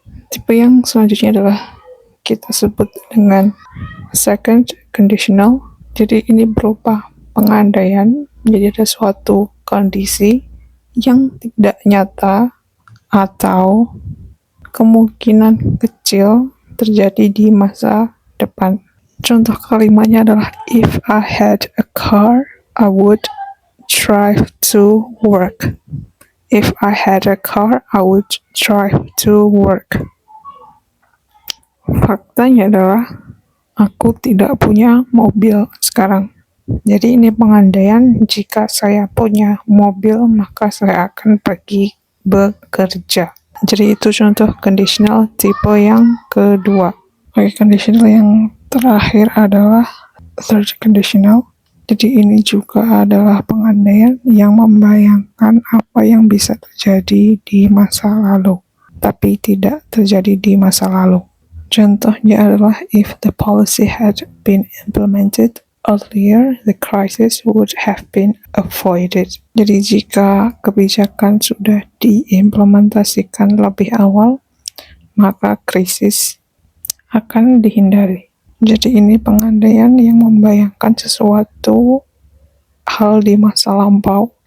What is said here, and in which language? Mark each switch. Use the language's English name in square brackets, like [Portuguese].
[Indonesian] Tipe yang selanjutnya adalah kita sebut dengan second conditional. Jadi ini berupa pengandaian, jadi ada suatu kondisi yang tidak nyata atau kemungkinan kecil terjadi di masa depan. Contoh kalimatnya adalah [English] if I had a car, I would drive to work. If I had a car, I would drive to work. [Indonesian] Faktanya adalah aku tidak punya mobil sekarang. Jadi ini pengandaian, jika saya punya mobil maka saya akan pergi bekerja. Jadi itu contoh conditional tipe yang kedua. Oke, conditional yang terakhir adalah third conditional. Jadi ini juga adalah pengandaian yang membayangkan apa yang bisa terjadi di masa lalu, tapi tidak terjadi di masa lalu. Contohnya adalah [English] if the policy had been implemented earlier, the crisis would have been avoided. [Indonesian] Jadi jika kebijakan sudah diimplementasikan lebih awal, maka krisis akan dihindari. Jadi ini pengandaian yang membayangkan sesuatu hal di masa lampau.